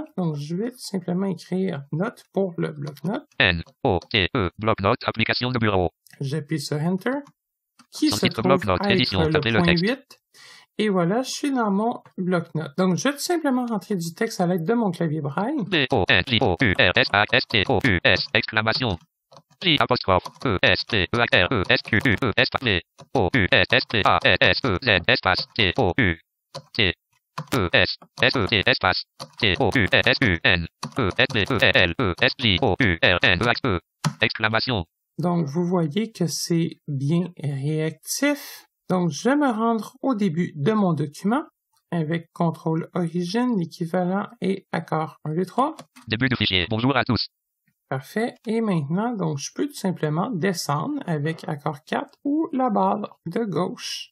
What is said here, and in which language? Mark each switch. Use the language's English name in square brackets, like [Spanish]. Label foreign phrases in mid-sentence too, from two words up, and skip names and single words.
[French] Donc, je vais tout simplement écrire note pour le bloc-notes. N-O-T-E, bloc-notes, application de bureau. J'appuie sur Enter, qui Son se titre trouve bloc-notes, être édition, le tapez le point texte. 8. Et voilà, je suis dans mon bloc-notes. Donc, je vais tout simplement rentrer du texte à l'aide de mon clavier braille. D-O-N-J-O-U-R-S-A-S-T-O-U-S, exclamation. J-apostrophe, E-S-T-E-R-E-S-Q-U-E, espace, O-U-S-S-T-A-S-S-E-Z, espace, T-O-U, T. E-S-S-E-T, espace, T-O-U-S-U-N, E-S-T-E-L-E-S-J-O-U-R-N-E-X-E, exclamation. Donc, vous voyez que c'est bien réactif. Donc, je vais me rendre au début de mon document avec CTRL Origine, l'équivalent est accord 1, 2, 3. Début du fichier. Bonjour à tous. Parfait. Et maintenant, donc, je peux tout simplement descendre avec accord 4 ou la barre de gauche.